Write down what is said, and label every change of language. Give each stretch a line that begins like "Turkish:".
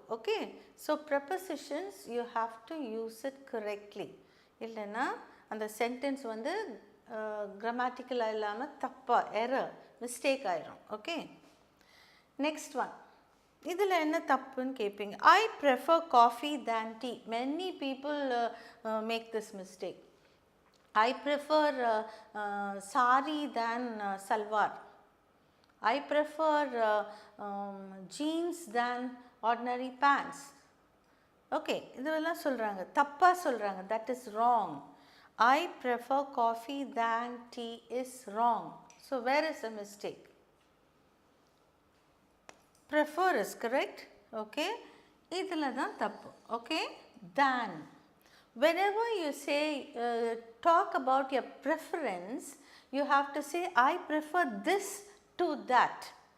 English: Okay, so prepositions you have to use it correctly.
Tamil: இல்லைன்னா அந்த sentence வந்து கிராமட்டிக்கலாக இல்லாமல் தப்பாக எரர் மிஸ்டேக் ஆயிரும். Okay, next one. இதில் என்ன தப்புன்னு கேட்பீங்க.
English: I prefer coffee than tea. Many people make this mistake. I prefer sari than salwar. I prefer jeans than ordinary pants.
Tamil: Okay, இதெல்லாம் சொல்கிறாங்க, தப்பாக சொல்கிறாங்க.
English: That is wrong. I prefer coffee than tea is wrong. So where is the mistake? Prefer is correct. Okay,
Tamil: idhula dhaan thappu.
English: Okay, than. Whenever you say talk about your preference, you have to say I prefer this to that.